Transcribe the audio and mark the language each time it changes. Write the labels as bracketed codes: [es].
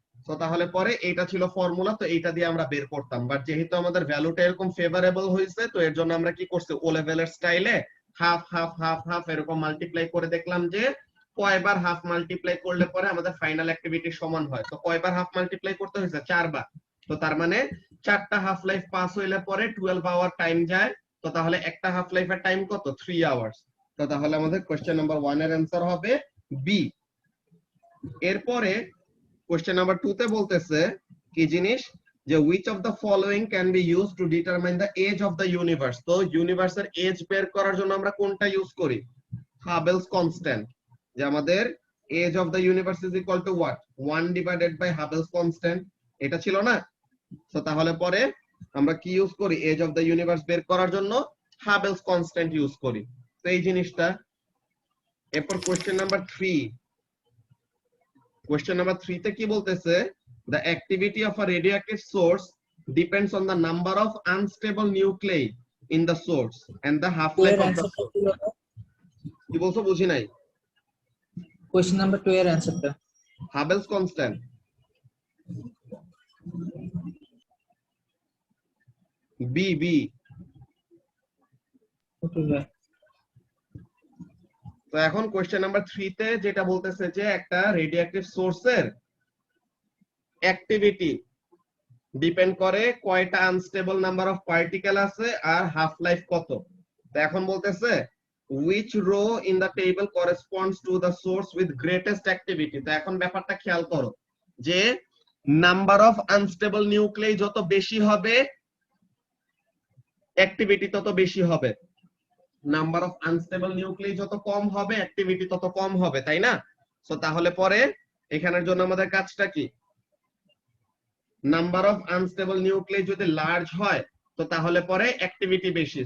[bn] তো তাহলে পরে এইটা ছিল ফর্মুলা, তো এইটা দিয়ে আমরা বের করতাম। বাট যেহেতু আমাদের ভ্যালুটা এরকম ফেভারেবল হয়েছে, তো এর জন্য আমরা কি করছি, ও লেভেলের স্টাইলে হাফ হাফ হাফ হাফ এরকম মাল্টিপ্লাই করে দেখলাম যে কয়বার হাফ মাল্টিপ্লাই করলে পরে আমাদের ফাইনাল অ্যাক্টিভিটি সমান হয়। তো কয়বার হাফ মাল্টিপ্লাই করতে হয়েছে? 4 বার। তো তার মানে 4টা হাফ লাইফ পাস হইলে পরে 12 আওয়ার টাইম যায়। তো তাহলে একটা হাফ লাইফের টাইম কত? 3 আওয়ার্স। তো তাহলে আমাদের কোশ্চেন নাম্বার 1 এর অ্যান্সার হবে বি। এরপরে কোশ্চেন নাম্বার 2 তে বলতেছে কি জিনিস, যে [en] which of the following can be used to determine the age of the universe। [bn] তো ইউনিভার্সের এজ বের করার জন্য আমরা কোনটা ইউজ করি? Hubble's constant. যে আমাদের [en] Age of the universe is equal to what? 1 divided by Hubble's constant, [bn] এটা ছিল না? তো তাহলে পরে আমরা কি ইউজ করি এজ অফ দ্য ইউনিভার্স বের করার জন্য? হাবেলস কনস্ট্যান্ট ইউজ করি। তো এই জিনিসটা। এরপর কোশ্চেন নাম্বার 3, কোশ্চেন নাম্বার 3 তে কি বলতেছে? [en] The activity of a radioactive source depends on the number of unstable nuclei in the source and the half life of the source। [bn] কি বলছো? বুঝি নাই। কোশ্চেন নাম্বার 2 এর অ্যানসারটা হাবেলস কনস্ট্যান্ট বি বি। ওকে ভাই। তো এখন কোশ্চেন নাম্বার 3 তে যেটা বলতেছে যে একটা রেডিওঅ্যাক্টিভ সোর্সের অ্যাক্টিভিটি ডিপেন্ড করে কয়টা আনস্টেবল নাম্বার অফ পার্টিকেল আছে আর হাফ লাইফ কত। তো এখন বলতেছে [en] which row in the table corresponds to the source with greatest activity। [bn] তো এখন ব্যাপারটা খেয়াল করো যে নাম্বার অফ আনস্টেবল নিউক্লিয়াই যত বেশি হবে অ্যাক্টিভিটি তত বেশি হবে, নাম্বার অফ আনস্টেবল নিউক্লিয়াই যত কম হবে অ্যাক্টিভিটি তত কম হবে, তাই না? সো তাহলে পরে এখানের জন্য আমাদের কাজটা কি, নাম্বার অফ আনস্টেবল নিউক্লিয়াই যদি লার্জ হয় তো তাহলে পরে অ্যাক্টিভিটি বেশি।